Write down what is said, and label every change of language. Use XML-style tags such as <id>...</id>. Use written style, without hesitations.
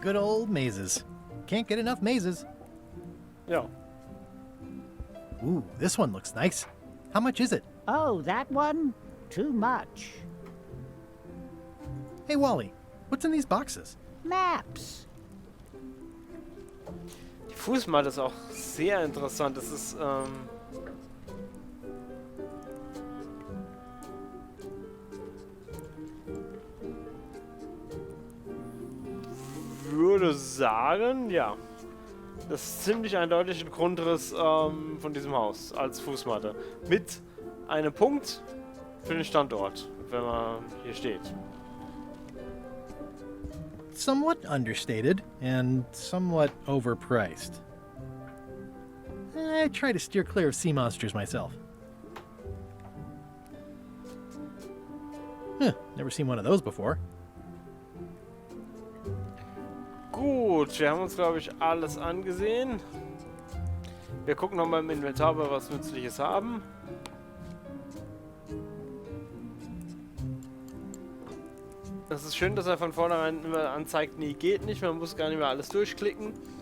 <en>Good old mazes. Can't get enough mazes.</en> <de>Ja.</de> <en>Ooh, this one looks nice. How much is it? Oh, that one? Too much. Hey, Wally, what's in these boxes? Maps.</en> <de>Die Fußmatte ist auch sehr interessant. Das ist, würde sagen, ja. Das ist ziemlich eindeutig ein Grundriss von diesem Haus als Fußmatte. Mit einem Punkt für den Standort, wenn man hier steht.</de> <en>Somewhat understated and somewhat overpriced. I try to steer clear of sea monsters myself. Huh, never seen one of those before.</en> <de>Gut, wir haben uns, glaube ich, alles angesehen. Wir gucken nochmal im Inventar, ob wir was Nützliches haben. Das ist schön, dass er von vornherein immer anzeigt, nee, geht nicht. Man muss gar nicht mehr alles durchklicken.</de>